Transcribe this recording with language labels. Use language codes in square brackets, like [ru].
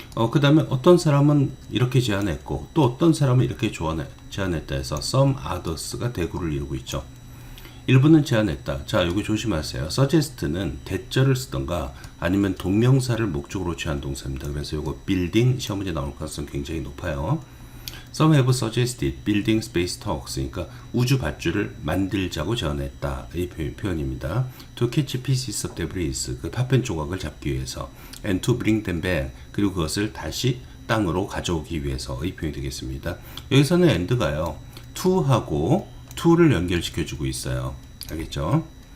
[ko] 그 다음에 어떤 사람은 이렇게 제안했고 또 어떤 사람은 이렇게 제안했다 해서 [en] some others [ko] 가 대구를 이루고 있죠. 일부는 제안했다. 자, 여기 조심하세요. suggest는 대절을 쓰던가 아니면 동명사를 목적으로 취한 동사입니다. 그래서 이거 building 시험 문제 나올 가능성이 굉장히 높아요. [en] Some have suggested building space talks. [ko] 그러니까 우주 밧줄을 만들자고 제안했다. 이 표현입니다. [en] To catch pieces of debris. [ko] 그 파편 조각을 잡기 위해서. [en] And to bring them back. [ko] 그리고 그것을 다시 땅으로 가져오기 위해서. 이 표현이 되겠습니다. 여기서는 and가요. to하고 to를 연결시켜주고 있어요. 알겠죠?